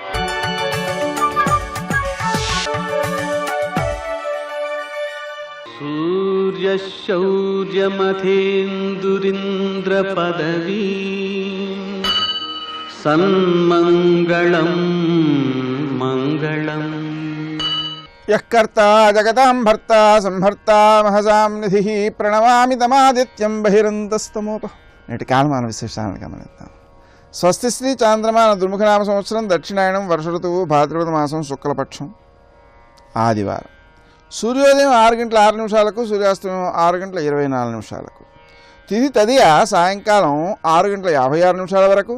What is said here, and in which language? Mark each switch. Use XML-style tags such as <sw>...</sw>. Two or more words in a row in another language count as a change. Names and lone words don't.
<sa>सूर्यशौर्यमथेन्दुरिन्द्रपदवी सन्मङ्गलं मङ्गलम्। यः कर्ता जगतां भर्ता संहर्ता महसां निधिः प्रणमामि तमादित्यं बहिरन्तस्तमोपः।</sa> <te>నేటి కాలమాన విశేషాలను గమనిద్దాం. స్వస్తి శ్రీ చాంద్రమాన దుర్ముఖనామ సంవత్సరం దక్షిణాయనం వర్ష ఋతువు భాద్రపద మాసం శుక్లపక్షం ఆదివారం. సూర్యోదయం 6 గంటల 6 నిమిషాలకు, సూర్యాస్తమయం 6 గంటల 24 నిమిషాలకు. తిథి తదియ సాయంకాలం 6 గంటల 56 నిమిషాల వరకు.</te>